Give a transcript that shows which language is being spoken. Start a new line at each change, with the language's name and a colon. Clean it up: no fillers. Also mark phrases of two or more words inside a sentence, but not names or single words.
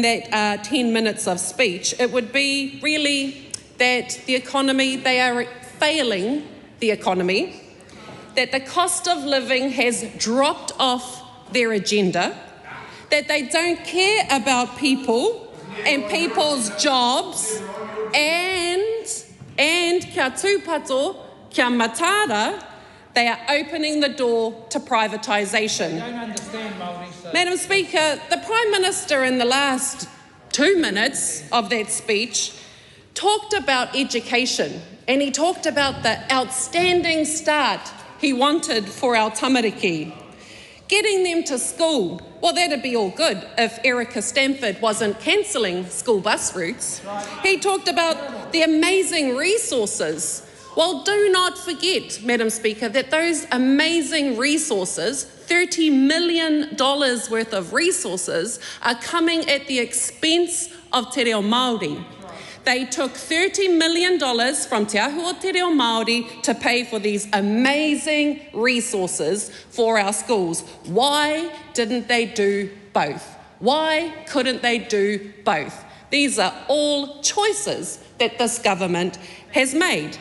English: that 10 minutes of speech, it would be really that the economy, they are failing the economy, that the cost of living has dropped off their agenda, that they don't care about people and people's jobs, and
Māori: kia tūpato, kia matara,
English: they are opening the door to privatisation. I don't understand, Māori, so. Madam Speaker, the Prime Minister in the last 2 minutes of that speech talked about education, and he talked about the outstanding start he wanted for our tamariki. Getting them to school, well, that'd be all good if Erica Stamford wasn't cancelling school bus routes. He talked about the amazing resources. Well, do not forget, Madam Speaker, that those amazing resources, $30 million worth of resources, are coming at the expense of
Māori: te reo Māori.
English: They took $30 million from Te Ahu o Te Reo Māori to pay for these amazing resources for our schools. Why didn't they do both? Why couldn't they do both? These are all choices that this government has made.